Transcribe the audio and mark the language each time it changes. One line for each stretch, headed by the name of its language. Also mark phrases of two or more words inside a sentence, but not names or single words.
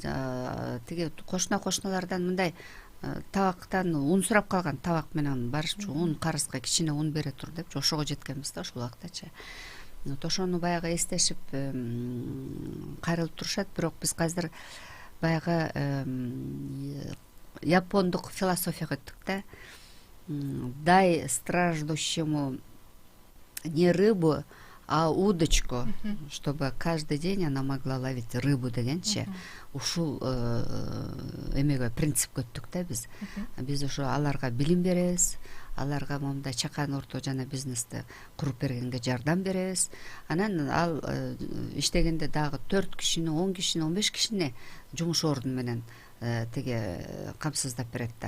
Kyrgyz: Тиги кошуналардан мындай табактан ун сурап калган, табак менен барышчу ун карызга кичине ун бере тур деп ошого жеткенбиз да ошол убактачы. Ошону баягы эстешип кайрылып турушат. Бирок биз азыр баягы япондук философияга өттүк да.
Russian: Дай страждущему не рыбу, а удочку, чтобы каждый день она могла ловить рыбу дегенчи.
Kyrgyz: Ушул эмеге принципке өттүк да биз. Биз ошо аларга билим беребиз, аларга момундай чакан орто жана бизнести куруп бергенге жардам беребиз. Анан ал иштегенде дагы 4 кишини, 10 кишини, 15 кишини жумуш ордун менен тиги камсыздап берет да.